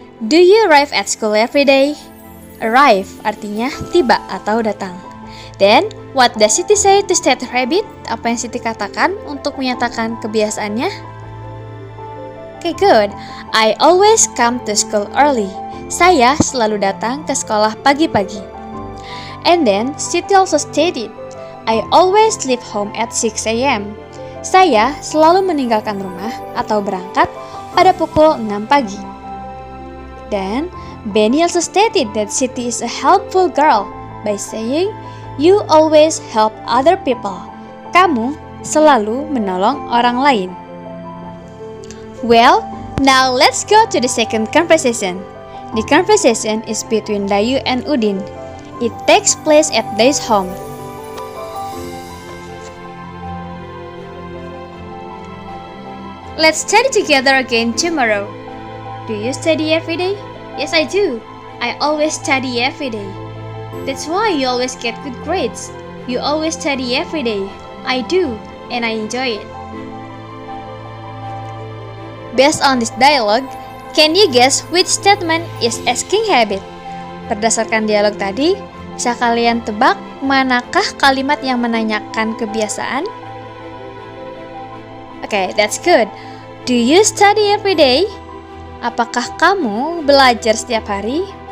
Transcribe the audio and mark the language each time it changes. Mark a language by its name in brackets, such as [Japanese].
[English] Do you arrive at school every day? [Indonesian] Arrive artinya tiba atau datang. [English] Then, what does Siti say to state her habit? [Indonesian] Apa yang Siti katakan untuk menyatakan kebiasaannya? [English] Okay, good. I always come to school early. [Indonesian] Saya selalu datang ke sekolah pagi-pagi. [English] And then, Siti also stated, I always leave home at 6 a.m. [Indonesian] Saya selalu meninggalkan rumah atau berangkat pada pukul 6 pagi. [English] Dan, Benny also stated that Siti is a helpful girl by saying, you always help other people. [Indonesian] Kamu selalu menolong orang lain. [English] Well, now let's go to the second conversation. The conversation is between Dayu and Udin. It takes place at Dayu's home. Let's study together again tomorrow. Do you study every day? Yes, I do. I always study every day. That's why you always get good grades. You always study every day. I do, and I enjoy it. Based on this dialogue, can you guess which statement is asking habit? [Indonesian] Berdasarkan dialog tadi, bisa kalian tebak manakah kalimat yang menanyakan kebiasaan? [English] Okay, that's good. Do you study every day? [Indonesian] Apakah kamu belajar setiap hari?